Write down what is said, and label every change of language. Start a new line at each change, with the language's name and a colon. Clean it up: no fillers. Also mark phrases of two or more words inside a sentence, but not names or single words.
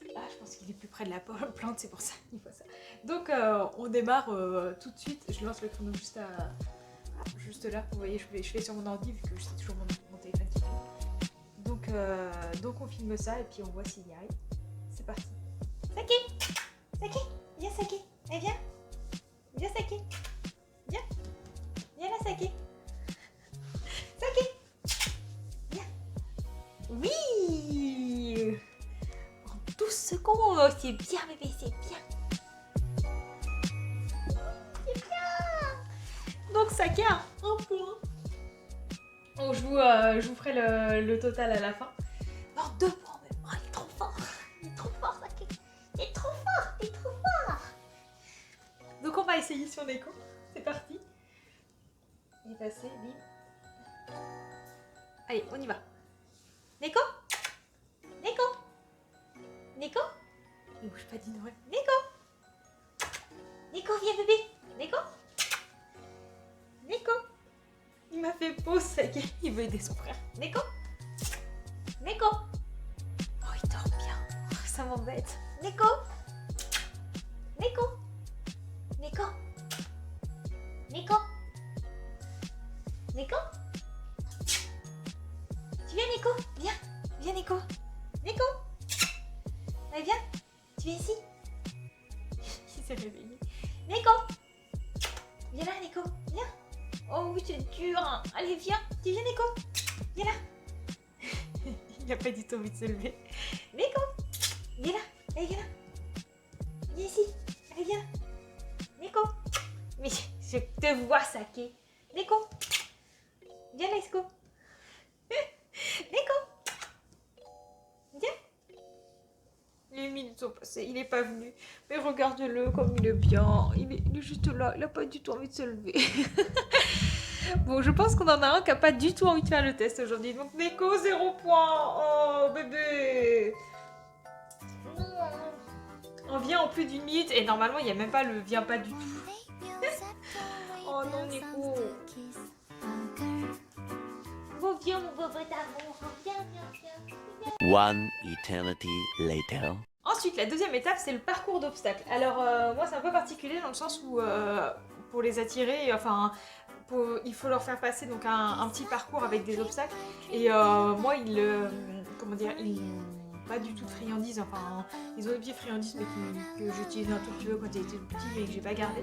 French: Ah je pense qu'il est plus près de la plante, c'est pour ça qu'il voit ça. Donc on démarre tout de suite. Je lance le chrono juste là. Vous voyez je fais sur mon ordi vu que c'est toujours mon téléphone qui filme. Donc on filme ça et puis on voit s'il y arrive. C'est parti. Saki, Saki, viens Saki, allez viens. Viens Saki, viens. Viens là Saki. Saki, viens. Oui. En 12 secondes, c'est bien bébé, c'est bien. C'est bien. Donc Saki a 1 point. Donc je vous ferai le total à la fin. Non, 2 points même. Oh, il est trop fort. Il est trop fort, Saki. Il est trop fort, il est trop fort. Donc on va essayer sur Neko. C'est parti. Il est passé, bim. Allez, on y va. Neko, Neko, Neko. Il bouge pas d'ignorer. Neko, Neko, viens bébé. Neko, Neko. Il m'a fait pause, Saki. Il veut aider son frère. Neko, Neko. Oh, il dort bien. Oh, ça m'embête. Neko, Neko, Neko, Neko, Neko. Tu viens Neko? Viens, viens Neko. Neko. Allez viens, tu viens ici. Il s'est réveillé. Neko. Viens là Neko, viens. Oh oui c'est dur hein. Allez viens, tu viens Neko. Viens là. Il a pas du tout envie de se lever. Neko. Viens là, allez viens là. Viens ici, allez viens là. Neko. Mais je te vois Saki. Neko. Viens là Neko. Neko. Viens. Les minutes sont passées, il est pas venu. Mais regarde-le comme il est bien. Il est juste là, il a pas du tout envie de se lever. Bon, je pense qu'on en a un qui a pas du tout envie de faire le test aujourd'hui. Donc Neko, 0 point. Oh bébé. On vient en plus d'une minute et normalement il n'y a même pas le vient pas du tout. Oh non Neko. Bon viens mon bébé d'amour. Viens.
English: One eternity later.
French: Ensuite, la deuxième étape, c'est le parcours d'obstacles. Alors, moi, c'est un peu particulier dans le sens où, pour les attirer, enfin, il faut leur faire passer donc un petit parcours avec des obstacles. Et moi, ils n'ont pas du tout de friandises. Enfin, ils ont des petits friandises, mais que j'utilisais un tout petit peu quand ils étaient petits, mais que j'ai pas gardé.